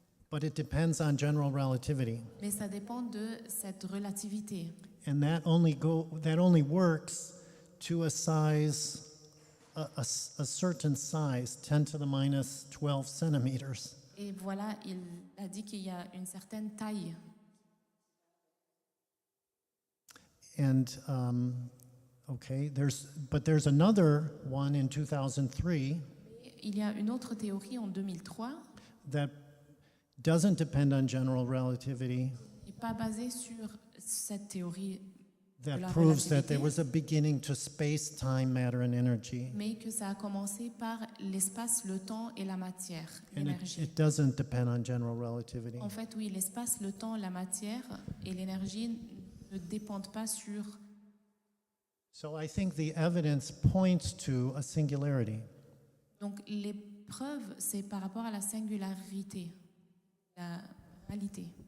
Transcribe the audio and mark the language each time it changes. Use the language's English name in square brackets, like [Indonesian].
[English] but it depends on general relativity, [French] mais ça dépend de cette relativité. [English] and that only works to a size, a certain size, 10 to the minus 12 centimeters. [French] Et voilà, il a dit qu'il y a une certaine taille. [English] And okay, there's another one in 2003 [French] Il y a une autre théorie en 2003, [English] that doesn't depend on general relativity, [French] qui n'est pas basée sur cette théorie, [English] that [French] la [English] proves that there [French] relativité. [English] was a beginning to space, time, matter, and energy. [French] mais que ça a commencé par l'espace, le temps et la matière, [English] And [French] l'énergie. [English] it doesn't depend on general relativity. [French] En fait, oui, l'espace, le temps, la matière et l'énergie ne dépendent pas sur... [English] So I think the evidence points to a singularity. [French] Donc, les preuves, c'est par rapport à la singularité, la réalité.